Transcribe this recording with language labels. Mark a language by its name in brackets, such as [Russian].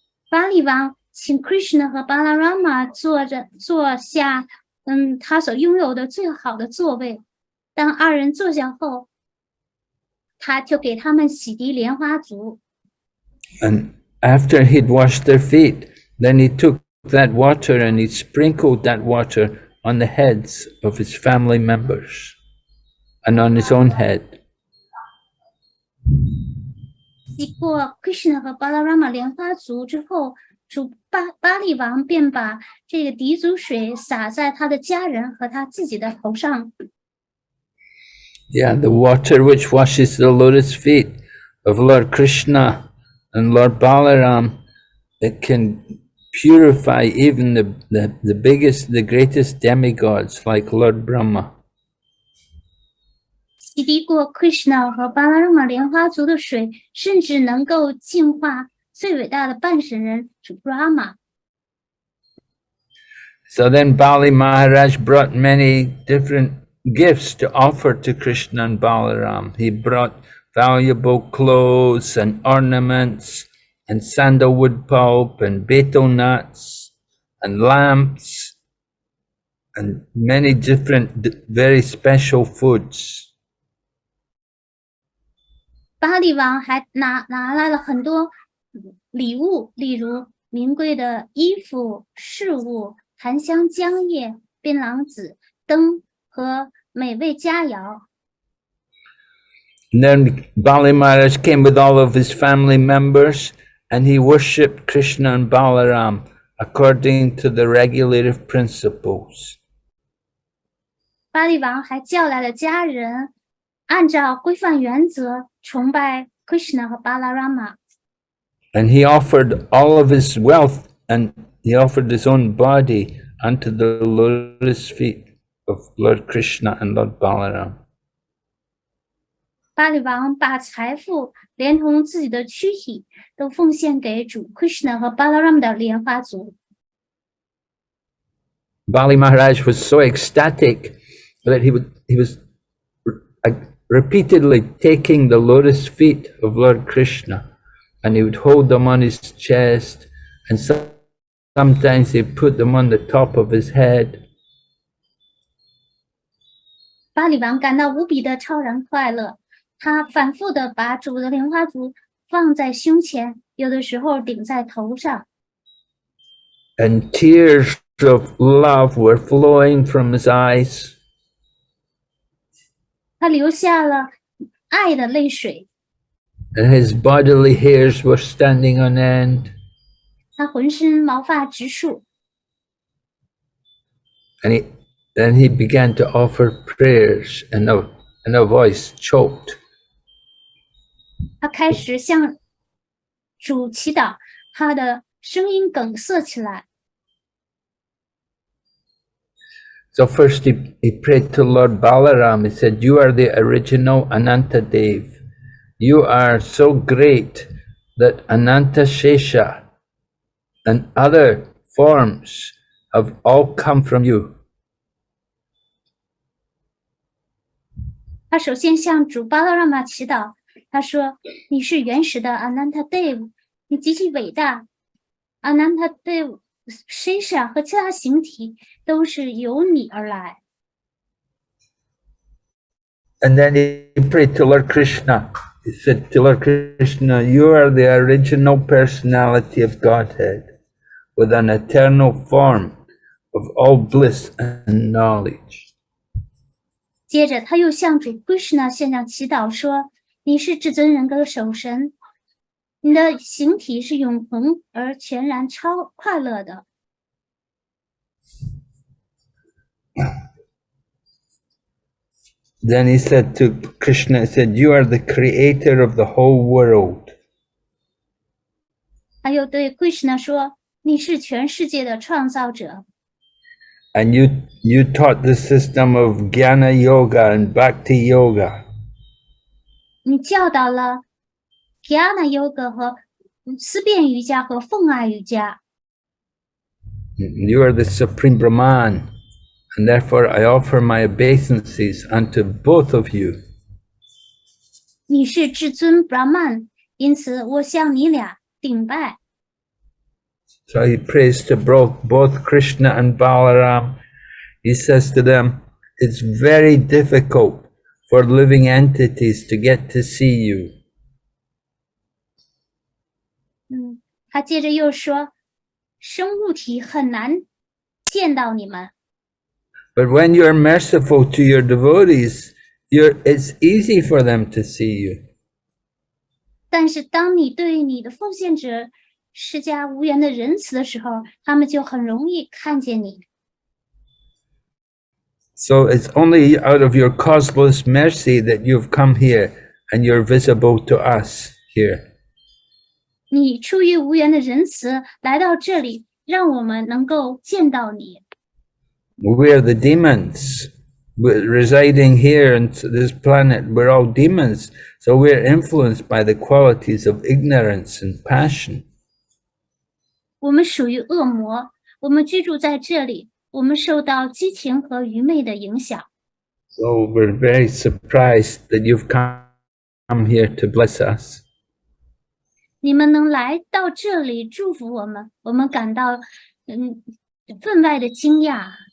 [Chinese] 巴利王请 Krishna 和巴拉拉玛坐下，他所拥有的最好的座位。当二人坐下后，他就给他们洗涤莲花足。 [English] And after he'd washed their feet, then he took that water and he sprinkled that water on the heads of his family members and on his own head. [Chinese] 洗过 Krishna 和巴拉拉玛莲花足之后，主巴利王便把这个涤足水洒在他的家人和他自己的头上。 [English] Yeah, the water which washes the lotus feet of Lord Krishna and Lord Balaram, it can purify even the greatest demigods like Lord Brahma. [Chinese] 洗涤过 Krishna 和巴拉拉玛莲花足的水，甚至能够净化最伟大的半神人主 Brahma。 [English] So then Bali Maharaj brought many different gifts to offer to Krishna and Balaram. He brought valuable clothes and ornaments and sandalwood pulp and betel nuts and lamps and many different very special foods. [Chinese] 巴利王还拿来了很多礼物，例如名贵的衣服、饰物、檀香浆液、槟榔籽、灯和美味佳肴。 [English] And then Bali Maharaj came with all of his family members and he worshipped Krishna and Balaram according to the regulative principles. [Chinese] 巴利王还叫来了家人，按照规范原则崇拜 Krishna 和巴拉拉玛。 [English] And he offered all of his wealth and he offered his own body unto the lotus feet of Lord Krishna and Lord Balaram. [Chinese] 巴利王把财富连同自己的躯体都奉献给主 Krishna 和巴拉拉玛的莲花族。 [English] Bali Maharaj was so ecstatic that he was repeatedly taking the lotus feet of Lord Krishna and he would hold them on his chest and sometimes he put them on the top of his head. [Chinese] 巴利王感到无比的超然快乐，他反复的把主的莲花足放在胸前，有的时候顶在头上。 [English] And tears of love were flowing from his eyes. [Chinese] 他流下了爱的泪水。 [English] And his bodily hairs were standing on end. [Chinese] 他浑身毛发直竖。 [English] And then he began to offer prayers and a voice choked. [Chinese] 他开始向主祈祷，他的声音梗塞起来。 [English] So first he prayed to Lord Balaram. He said, "You are the original Ananta Dev. You are so great that Ananta Shesha and other forms have all come from you." [Chinese] 他首先向主巴拉拉玛祈祷，他说：“你是原始的 Ananta Dev， 你极其伟大。 Ananta Dev、Shesha 和其他形体都是由你而来。” [English] And then he prayed to Lord Krishna. He said to Lord Krishna, "You are the original personality of Godhead, with an eternal form of all bliss and knowledge." [Chinese] 接着，他又向主 Krishna 献上祈祷说：“你是至尊人格的守神，你的形体是永恒而全然超快乐的。” [English] Then he said to Krishna, he said, "You are the creator of the whole world." [Chinese] 他又对 Krishna 说：“你是全世界的创造者。” [English] And you taught the system of Jnana Yoga and Bhakti Yoga. [Chinese] 你教导了 Jnana Yoga 和思辨瑜伽和奉爱瑜伽。 [English] You are the Supreme Brahman, and therefore I offer my obeisances unto both of you. [Chinese] 你是至尊 Brahman， 因此我向你俩顶拜。 [English] So he prays to both Krishna and Balaram. He says to them, "It's very difficult for living entities to get to see you." [Chinese] 他接着又说，生物体很难见到你们。 [English] But when you're merciful to your devotees, it's easy for them to see you. [Chinese] 但是当你对你的奉献者施加无言的仁慈的时候，他们就很容易看见你。 [English] So it's only out of your causeless mercy that you've come here and you're visible to us here. [Chinese] 你出于无言的仁慈来到这里，让我们能够见到你。 [English] We're the demons. We're residing here on this planet. We're all demons. So we're influenced by the qualities of ignorance and passion. [Chinese] 我们属于恶魔，我们居住在这里，我们受到激情和愚昧的影响。 [English] So we're very surprised that you've come here to bless us. [Chinese] 你们能来到这里祝福我们，我们感到分外的惊讶。